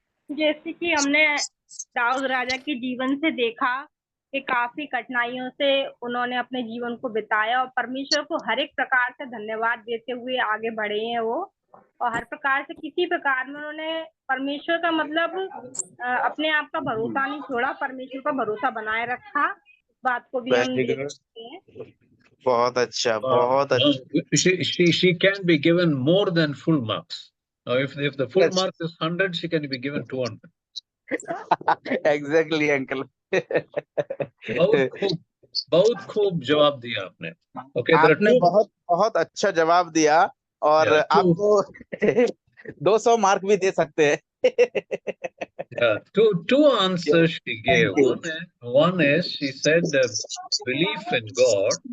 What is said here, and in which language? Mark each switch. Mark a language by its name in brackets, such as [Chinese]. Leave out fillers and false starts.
[Hindi] जैसे कि हमने दाऊद राजा के जीवन से देखा कि काफी कठिनाइयों से उन्होंने अपने जीवन को बिताया और परमेश्वर को हर एक प्रकार से धन्यवाद देते हुए आगे बढ़े हैं वो, और हर प्रकार से किसी प्रकार में उन्होंने परमेश्वर का मतलब अपने आप का भरोसा नहीं छोड़ा, परमेश्वर का भरोसा बनाए रखा। इस बात को भी हम देख सकते हैं। बहुत अच्छा, बहुत अच्छा। [English] She can be given more than full marks. Now, if the full mark is 100, she can be given 200. Exactly uncle. [Hindi] बहुत खूब जवाब दिया आपने। ओके, आपने बहुत बहुत अच्छा जवाब दिया, और आपको 200 मार्क भी दे सकते हैं। [English] Two answers she gave. One is she said belief in God.